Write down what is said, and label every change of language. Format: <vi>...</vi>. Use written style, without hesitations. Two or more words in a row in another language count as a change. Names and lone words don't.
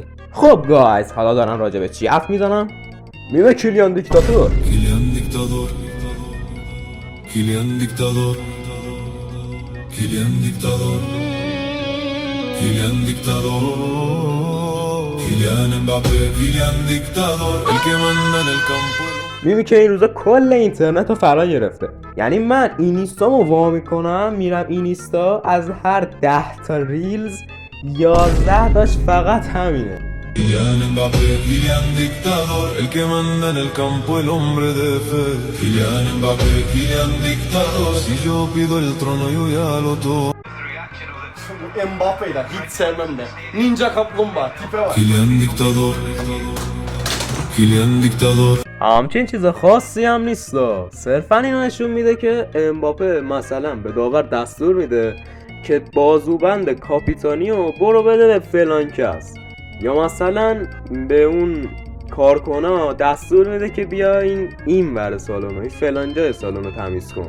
<fa>خب گایز، حالا دارم راجع به چی حرف میزنم؟ میوه کیلیان دیکتاتور. کیلیان دیکتاتور، کیلیان دیکتاتور، کیلیان دیکتاتور، کیلیان دیکتاتور، کیلیان امباپه، کیلیان دیکتاتور،</fa> <es>el que manda en el campo.</es> <fa>میبینی که این روزا کل اینترنت رو فرا گرفته. یعنی من اینیستامو وا میکنم میرم اینیستا، از هر 10 تا ریلز 11 تاش فقط همینه.</fa> <es>Kylian Mbappé, Kylian dictador, el que manda en el campo, el hombre de fe. Kylian Mbappé, Kylian dictador, si yo pido el trono yo ya lo tomo.</es> <tr>Mbappe'yi hiç sevmem de. Ninja kaplumbağa tipe var.</tr> <es>Kylian dictador, Kylian dictador.</es> <fa>همچین چیز خاصی هم نیستا، صرفا اینو نشون میده که امباپه مثلا به داور دستور میده که بازوبند کاپیتانیو برو بده به فلان کس، یا مثلا به اون کارکنا دستور میده که بیا این ور سالن، این فلان جای سالن رو تمیز کن.</fa>